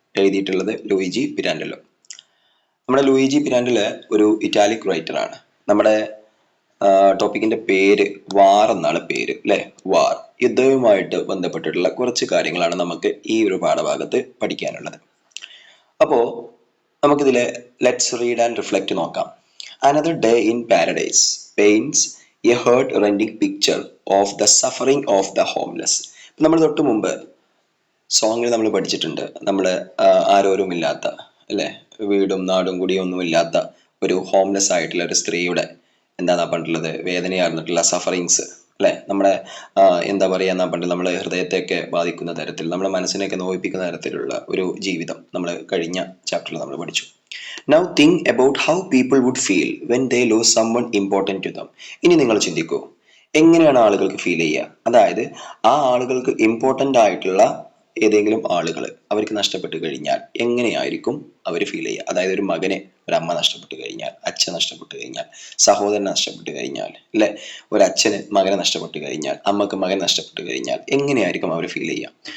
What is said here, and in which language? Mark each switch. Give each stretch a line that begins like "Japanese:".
Malayalam: എഴുതിയിട്ടുള്ളത് ലൂയിജി പിരാൻഡല്ലോ. നമ്മുടെ ലൂയിജി പിരാൻഡല് ഒരു ഇറ്റാലിക് റൈറ്ററാണ്. നമ്മുടെ ടോപ്പിക്കിന്റെ പേര് വാർ എന്നാണ് പേര്, അല്ലേ? വാർ, യുദ്ധവുമായിട്ട് ബന്ധപ്പെട്ടിട്ടുള്ള കുറച്ച് കാര്യങ്ങളാണ് നമുക്ക് ഈ ഒരു പാഠഭാഗത്ത് പഠിക്കാനുള്ളത്. അപ്പോൾ നമുക്കിതിലെ
English: let's read and reflect
Malayalam: നോക്കാം.
English: Another day in paradise paints a heart-rending picture of the suffering of the homeless.
Malayalam: നമ്മൾ തൊട്ട് മുമ്പ് സോങ്ങിൽ നമ്മൾ പഠിച്ചിട്ടുണ്ട്. നമ്മൾ ആരോരുമില്ലാത്ത, അല്ലേ, വീടും നാടും കൂടിയും ഒന്നുമില്ലാത്ത ഒരു ഹോംലെസ് ആയിട്ടുള്ള ഒരു സ്ത്രീയുടെ എന്താണ് പറഞ്ഞിട്ടുള്ളത്, വേദനയാർന്നിട്ടുള്ള സഫറിങ്സ്, അല്ലേ, നമ്മുടെ എന്താ പറയുക എന്നാ പറഞ്ഞിട്ട് നമ്മളെ ഹൃദയത്തെയൊക്കെ ബാധിക്കുന്ന തരത്തിൽ, നമ്മുടെ മനസ്സിനെയൊക്കെ നോവിപ്പിക്കുന്ന തരത്തിലുള്ള ഒരു ജീവിതം നമ്മൾ കഴിഞ്ഞ ചാപ്റ്ററിൽ നമ്മൾ പഠിച്ചു.
English: Now think about how people would feel when they lose someone important to them.
Malayalam: ഇനി നിങ്ങൾ ചിന്തിക്കൂ, എങ്ങനെയാണ് ആളുകൾക്ക് ഫീൽ ചെയ്യുക? അതായത് ആ ആളുകൾക്ക് ഇമ്പോർട്ടൻ്റ് ആയിട്ടുള്ള ഏതെങ്കിലും ആളുകൾ അവർക്ക് നഷ്ടപ്പെട്ട് കഴിഞ്ഞാൽ എങ്ങനെയായിരിക്കും അവർ ഫീൽ ചെയ്യുക? അതായത് ഒരു മകനെ ഒരു അമ്മ നഷ്ടപ്പെട്ട് കഴിഞ്ഞാൽ, അച്ഛൻ നഷ്ടപ്പെട്ട് കഴിഞ്ഞാൽ, സഹോദരൻ നഷ്ടപ്പെട്ട് കഴിഞ്ഞാൽ, അല്ലെ, ഒരു അച്ഛന് മകനെ നഷ്ടപ്പെട്ട് കഴിഞ്ഞാൽ, അമ്മക്ക് മകൻ നഷ്ടപ്പെട്ട് കഴിഞ്ഞാൽ എങ്ങനെയായിരിക്കും അവർ ഫീൽ ചെയ്യുക?